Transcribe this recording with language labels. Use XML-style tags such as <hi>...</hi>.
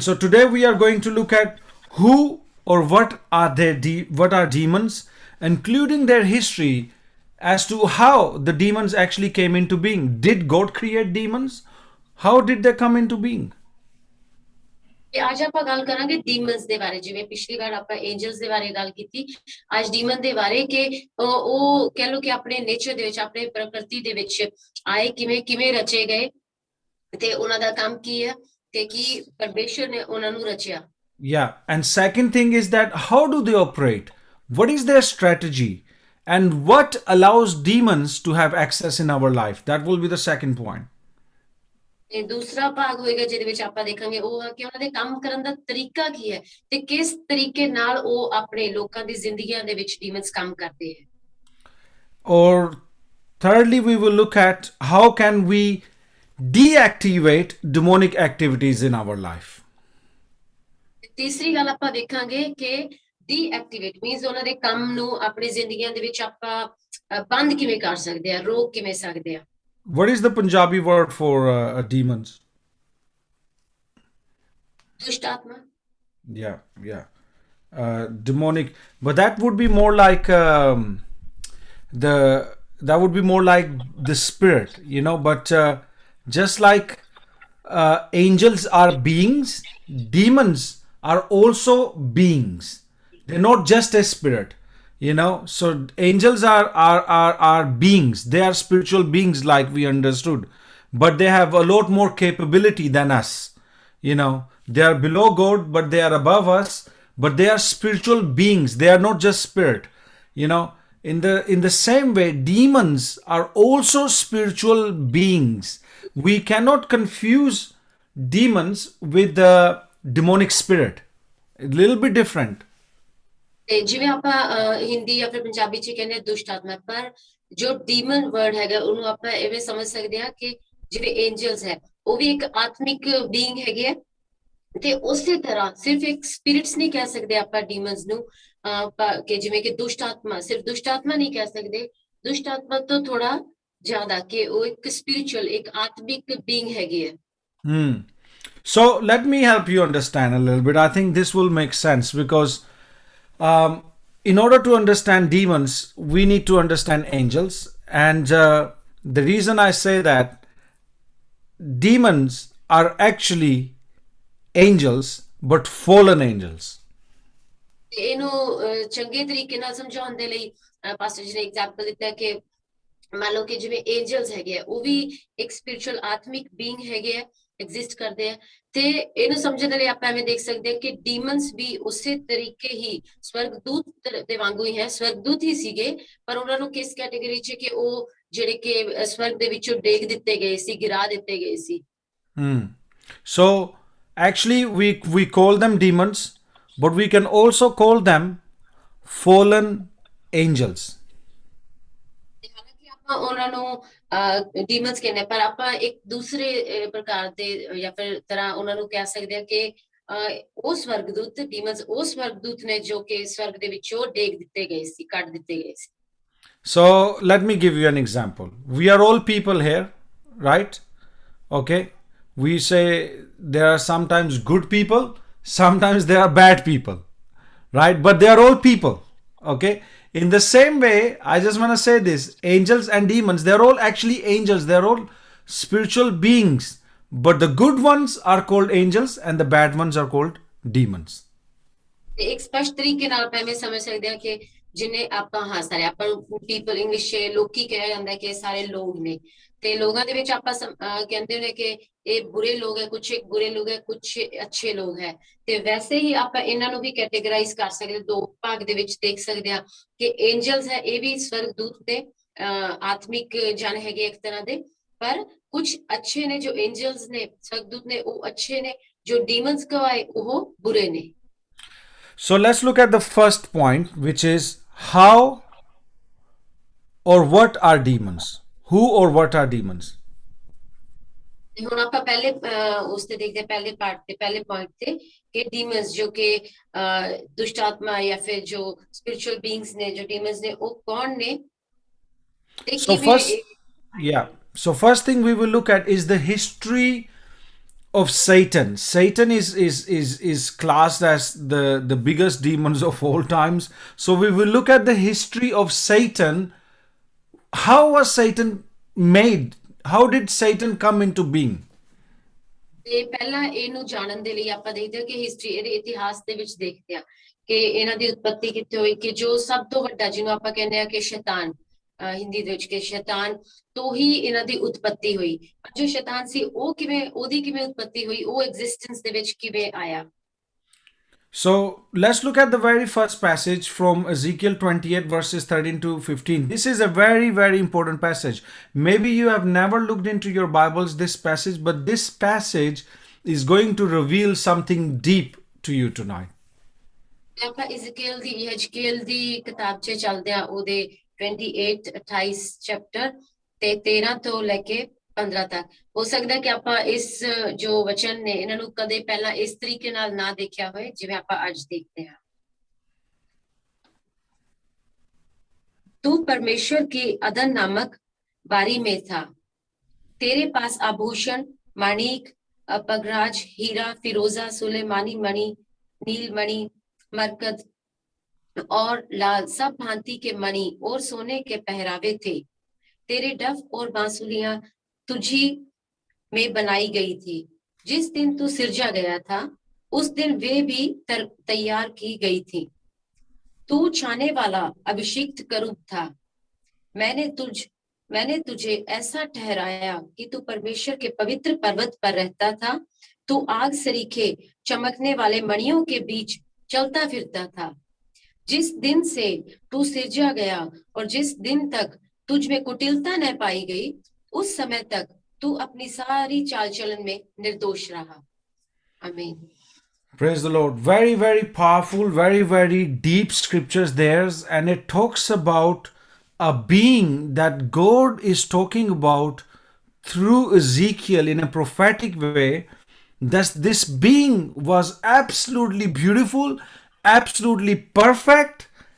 <en>So today we are going to look at who or what are demons, including their history as to how the demons actually came into being. Did God create demons? How did they come into being?</en> <pa>ਤੇ ਅੱਜ ਆਪਾਂ ਗੱਲ ਕਰਾਂਗੇ ਡੀਮਨਸ ਦੇ ਬਾਰੇ ਜਿਵੇਂ ਪਿਛਲੀ ਵਾਰ ਆਪਾਂ ਐਂਜਲਸ ਦੇ ਬਾਰੇ ਗੱਲ ਕੀਤੀ ਅੱਜ ਡੀਮਨ ਦੇ ਬਾਰੇ ਕਿ ਉਹ ਕਹਿ ਲਓ ਕਿ ਆਪਣੇ ਨੇਚਰ ਦੇ ਵਿੱਚ ਆਪਣੇ ਪ੍ਰਕਿਰਤੀ ਦੇ ਵਿੱਚ ਆਏ ਕਿਵੇਂ ਰਚੇ ਗਏ ਤੇ ਉਹਨਾਂ ਦਾ ਕੰਮ ਕੀ ਹੈ ਤੇ ਕੀ ਪਰਮੇਸ਼ਰ ਨੇ ਉਹਨਾਂ ਨੂੰ ਰਚਿਆ</pa> <en>Yeah, and second thing is that how do they operate? What is their strategy? and what allows demons to have access in our life. That will be the second point.</en> <pa>ਤੇ ਦੂਸਰਾ ਭਾਗ ਹੋਏਗਾ ਜਿਹਦੇ ਵਿੱਚ ਆਪਾਂ ਦੇਖਾਂਗੇ ਉਹ ਹੈ ਕਿ ਉਹਨਾਂ ਦੇ ਕੰਮ ਕਰਨ ਦਾ ਤਰੀਕਾ ਕੀ ਹੈ ਤੇ ਕਿਸ ਤਰੀਕੇ ਨਾਲ ਉਹ ਆਪਣੇ ਲੋਕਾਂ ਦੀ ਜ਼ਿੰਦਗੀਆਂ ਦੇ ਵਿੱਚ ਡੀਮਨਸ ਕੰਮ ਕਰਦੇ ਹੈ</pa> <en>Or thirdly, we will look at how can we deactivate demonic activities in our life.</en> <pa>ਤੀਸਰੀ ਗੱਲ ਆਪਾਂ ਦੇਖਾਂਗੇ ਕਿ</pa> <en>deactivate means</en> <pa>ਉਹਨਾਂ ਦੇ ਕੰਮ ਨੂੰ ਆਪਣੀ ਜ਼ਿੰਦਗੀਆਂ ਦੇ ਵਿੱਚ ਆਪਾਂ ਬੰਦ ਕਿਵੇਂ ਕਰ ਸਕਦੇ ਆ ਰੋਕ ਕਿਵੇਂ ਸਕਦੇ ਆ</pa> <en>What is the Punjabi word for demons?</en> <pa>ਦੁਸ਼ਟ ਆਤਮਾ</pa> <en>Yeah, yeah. Demonic, but that would be more like the that would be more like the spirit, you know. But just like angels are beings, demons are also beings. They're not just a spirit, you know. So angels are beings. They are spiritual beings, like we understood, but they have a lot more capability than us, you know. They are below God, but they are above us, but they are spiritual beings. They are not just spirit, you know. In the same way, demons are also spiritual beings. We cannot confuse demons with the demonic spirit. A little bit different.</en> <pa>ਤੇ ਜਿਵੇਂ ਆਪਾਂ ਹਿੰਦੀ ਜਾਂ ਫਿਰ ਪੰਜਾਬੀ ਚ ਕਹਿੰਦੇ ਦੁਸ਼ਟ ਆਤਮਾ ਪਰ ਜੋ</pa> <en>demon word</en> <pa>ਹੈਗਾ ਉਹਨੂੰ ਆਪਾਂ ਐਵੇਂ ਸਮਝ ਸਕਦੇ ਹਾਂ ਕਿ ਜਿਵੇਂ ਐਂਜਲਸ ਹੈ ਉਹ ਵੀ ਇੱਕ ਆਤਮਿਕ ਬੀਇੰਗ ਹੈਗੇ ਆ ਤੇ ਉਸੇ ਤਰ੍ਹਾਂ ਸਿਰਫ ਇੱਕ ਸਪਿਰਿਟਸ ਨਹੀਂ ਕਹਿ ਸਕਦੇ ਆਪਾਂ ਡੀਮਨਸ ਨੂੰ ਕਿ ਜਿਵੇਂ ਕਿ ਦੁਸ਼ਟ ਆਤਮਾ ਸਿਰਫ ਦੁਸ਼ਟ ਆਤਮਾ ਨਹੀਂ ਕਹਿ ਸਕਦੇ ਦੁਸ਼ਟ ਆਤਮਾ ਤੋਂ ਥੋੜਾ ਜ਼ਿਆਦਾ ਕਿ ਉਹ ਇੱਕ ਸਪਿਰਿਚੁਅਲ ਇੱਕ ਆਤਮਿਕ ਬੀਇੰਗ ਹੈਗੀ ਹੈ</pa> <en>So let me help you understand a little bit. I think this will make sense because in order to understand demons, we need to understand angels. And the reason I say that demons are actually angels, but fallen angels.</en> <pa>ਇਹਨੂੰ ਚੰਗੇ ਤਰੀਕੇ ਨਾਲ ਸਮਝਾਉਣ ਦੇ ਲਈ pastor ਜੀ ਨੇ example ਦਿੱਤਾ ਕਿ ਮੰਨ ਲਓ ਕਿ ਜਿਵੇਂ ਐਂਜਲਸ ਹੈਗੇ ਆ ਉਹ ਵੀ ਇੱਕ ਸਪਿਰਿਚੁਅਲ ਆਤਮਿਕ ਬੀਇੰਗ ਹੈਗੇ ਆ ਐਗਜ਼ਿਸਟ ਕਰਦੇ ਆ ਤੇ ਇਹਨੂੰ ਸਮਝਣ ਦੇ ਲਈ ਆਪਾਂ ਐਵੇਂ ਦੇਖ ਸਕਦੇ ਹਾਂ ਕਿ ਡੀਮਨਸ ਵੀ ਉਸੇ ਤਰੀਕੇ ਹੀ ਸਵਰਗਦੂਤ ਦੇ ਵਾਂਗੂ ਹੀ ਹੈ ਸਵਰਗਦੂਤ ਹੀ ਸੀਗੇ ਪਰ ਉਹਨਾਂ ਨੂੰ ਕਿਸ ਕੈਟਾਗਰੀ ਚ ਕਿ ਉਹ ਜਿਹੜੇ ਕਿ ਸਵਰਗ ਦੇ ਵਿੱਚੋਂ ਡੇਗ ਦਿੱਤੇ ਗਏ ਸੀ ਗਿਰਾ ਦਿੱਤੇ ਗਏ ਸੀ</pa> <en>So actually we call them demons, but we can also call them fallen angels.</en> <pa>ਹਾਲਾਂਕਿ ਆਪਾਂ ਉਹਨਾਂ ਨੂੰ ਡੀਮਨਸ ਕਹਿੰਦੇ ਪਰ ਆਪਾਂ ਇੱਕ ਦੂਸਰੇ ਪ੍ਰਕਾਰ ਦੇ ਜਾਂ ਫਿਰ ਤਰ੍ਹਾਂ ਉਹਨਾਂ ਨੂੰ ਕਹਿ ਸਕਦੇ ਹਾਂ ਕਿ ਉਹ ਸਵਰਗਦੂਤ ਡੀਮਨਸ ਉਹ ਸਵਰਗਦੂਤ ਨੇ ਜੋ ਕਿ ਸਵਰਗ ਦੇ ਵਿੱਚੋਂ ਡੇਗ ਦਿੱਤੇ ਗਏ ਸੀ ਕੱਢ ਦਿੱਤੇ ਗਏ ਸੀ</pa> <en>So let me give you an example. We are all people here, right? Okay. We say there are sometimes good people, sometimes there are bad people, right? But they are all people. Okay. In the same way, I just want to say this, angels and demons, they're all actually angels. They're all spiritual beings. But the good ones are called angels and the bad ones are called demons.</en> <pa>ਤੇ ਇੱਕ ਸਪਸ਼ਟ ਤਰੀਕੇ ਨਾਲ ਆਪਾਂ ਐਵੇਂ ਸਮਝ ਸਕਦੇ ਹਾਂ ਕਿ ਜਿੰਨੇ ਆਪਾਂ ਸਾਰੇ ਆਪਾਂ ਪੀਪਲ ਇੰਗਲਿਸ਼ ਚ ਲੋਕੀ ਕਿਹਾ ਜਾਂਦਾ ਕਿ ਸਾਰੇ ਲੋਕ ਨੇ ਤੇ ਲੋਕਾਂ ਦੇ ਵਿੱਚ ਆਪਾਂ ਕਹਿੰਦੇ ਨੇ ਕਿ ਇਹ ਬੁਰੇ ਲੋਕ ਹੈ ਕੁਛ ਬੁਰੇ ਲੋਕ ਹੈ ਕੁਛ ਅੱਛੇ ਲੋਕ ਹੈ ਤੇ ਵੈਸੇ ਹੀ ਆਪਾਂ ਇਹਨਾਂ ਨੂੰ ਵੀ ਕੈਟੇਗਰਾਈਜ਼ ਕਰ ਸਕਦੇ ਦੋ ਭਾਗ ਦੇ ਵਿੱਚ ਦੇਖ ਸਕਦੇ ਹਾਂ ਕਿ ਐਂਜਲਸ ਹੈ ਇਹ ਵੀ ਸਵਰਗਦੂਤ ਤੇ ਆਤਮਿਕ ਜਨ ਹੈਗੇ ਇੱਕ ਤਰ੍ਹਾਂ ਦੇ ਪਰ ਕੁਛ ਅੱਛੇ ਨੇ ਜੋ ਐਂਜਲਸ ਨੇ ਸਵਰਗਦੂਤ ਨੇ ਉਹ ਅੱਛੇ ਨੇ ਜੋ ਡੀਮਨਸ ਕਹਾਏ ਉਹ ਬੁਰੇ ਨੇ</pa> <en>So let's look at the first point, which is how or what are demons? Who or what are demons?</en> <pa>ਹੁਣ ਆਪਾਂ ਪਹਿਲੇ ਉਸ ਤੇ ਦੇਖਦੇ ਪਹਿਲੇ ਪਾਰਟ ਤੇ ਪਹਿਲੇ ਪੁਆਇੰਟ ਤੇ ਕਿ ਡੀਮਨਸ ਜੋ ਕਿ ਦੁਸ਼ਟ ਆਤਮਾ ਜਾਂ ਫਿਰ ਜੋ</pa> <en>spiritual beings</en> <pa>ਨੇ ਜੋ ਡੀਮਨਸ ਨੇ ਉਹ ਕੌਣ ਨੇ ਤੇ</pa> <en>So first thing we will look at is the history of Satan. Satan is classed as the biggest demons of all times. So we will look at the history of Satan. How was Satan made? How did Satan come into being?</en> <pa>ਤੇ ਪਹਿਲਾਂ ਇਹਨੂੰ ਜਾਣਨ ਦੇ ਲਈ ਆਪਾਂ ਦੇਖਦੇ ਹਾਂ ਕਿ ਹਿਸਟਰੀ ਇਹਦੇ ਇਤਿਹਾਸ ਦੇ ਵਿੱਚ ਦੇਖਦੇ ਹਾਂ ਕਿ ਇਹਨਾਂ ਦੀ ਉਤਪਤੀ ਕਿੱਥੇ ਹੋਈ ਕਿ ਜੋ ਸਭ ਤੋਂ ਵੱਡਾ ਜਿਹਨੂੰ ਆਪਾਂ ਕਹਿੰਦੇ ਆ ਕਿ ਸ਼ੈਤਾਨ ਹਿੰਦੀ ਦੇ ਵਿੱਚ ਕਿ ਸ਼ੈਤਾਨ ਤੋਂ ਹੀ ਇਹਨਾਂ ਦੀ ਉਤਪਤੀ ਹੋਈ ਜੋ ਸ਼ੈਤਾਨ ਸੀ ਉਹ ਕਿਵੇਂ ਉਹਦੀ ਕਿਵੇਂ ਉਤਪਤੀ ਹੋਈ ਉਹ ਐਗਜ਼ਿਸਟੈਂਸ ਦੇ ਵਿੱਚ ਕਿਵੇਂ ਆਇਆ</pa> <en>So let's look at the very first passage from Ezekiel 28 verses 13 to 15. This is a very, very important passage. Maybe you have never looked into your Bibles this passage, but this passage is going to reveal something deep to you tonight.</en> <pa>ਤੇ ਆਪਾਂ ਇਜ਼ਕੀਲ ਦੀ ਕਿਤਾਬ 'ਚ ਚੱਲਦੇ ਆ, ਉਹਦੇ 28 chapter ਤੇ 13 ਤੋਂ ਲੈ ਕੇ 15 ਤੱਕ। ਹੋ ਸਕਦਾ ਕਿ ਆਪਾਂ ਇਸ ਜੋ ਵਚਨ ਨੇ ਇਹਨਾਂ ਨੂੰ ਕਦੇ ਪਹਿਲਾਂ ਇਸ ਤਰੀਕੇ ਨਾਲ ਨਾ ਦੇਖਿਆ ਹੋਏ ਜਿਵੇਂ ਆਪਾਂ ਅੱਜ ਦੇਖਦੇ ਹਾਂ।</pa> <hi>तू परमेश्वर की अदन नामक बारी में था, तेरे पास आभूषण, माणिक, पगराज, हीरा, फिरोजा, सुलेमानी मणि, नील मणि, मरकत और लाल सब भांति के मणि और सोने के पहरावे थे। तेरे डफ और बांसुलियां तुझी में बनाई गई थी। जिस दिन तू सिरजा गया था उस दिन वे भी तैयार की गई थी। तू छाने वाला अभिषिक्त करूब था। मैंने तुझे ऐसा ठहराया कि तू परमेश्वर के पवित्र पर्वत पर रहता था। तू आग सरीखे चमकने वाले मणियों के बीच चलता फिरता था। जिस दिन से तू सिरजा गया और जिस दिन तक तुझ में कुटिलता न पाई गई, उस समय तक तू अपनी सारी चाल चलन में निर्दोष रहा। आमीन।</hi> <en>Praise the Lord. Very, very powerful, very, very deep scriptures there. And it talks about a being that God is talking about through Ezekiel in a prophetic way. That this being was absolutely beautiful, absolutely perfect.</en>